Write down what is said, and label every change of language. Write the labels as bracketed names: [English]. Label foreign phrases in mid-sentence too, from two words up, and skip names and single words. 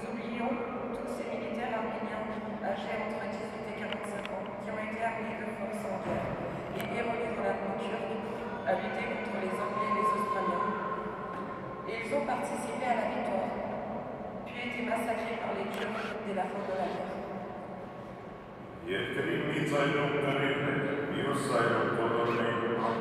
[French] oublions tous ces militaires arméniens âgés entre 18 et 45 ans qui ont été armés de force en guerre et érolés dans l'armée turque à lutter contre les Anglais et les Australiens. Et ils ont participé à la victoire, puis été massacrés par les Turcs dès la fin de la guerre. [Armenian] Երկրի մի ծայրում կրիվ է, մյուս ծայրում կոդորնեին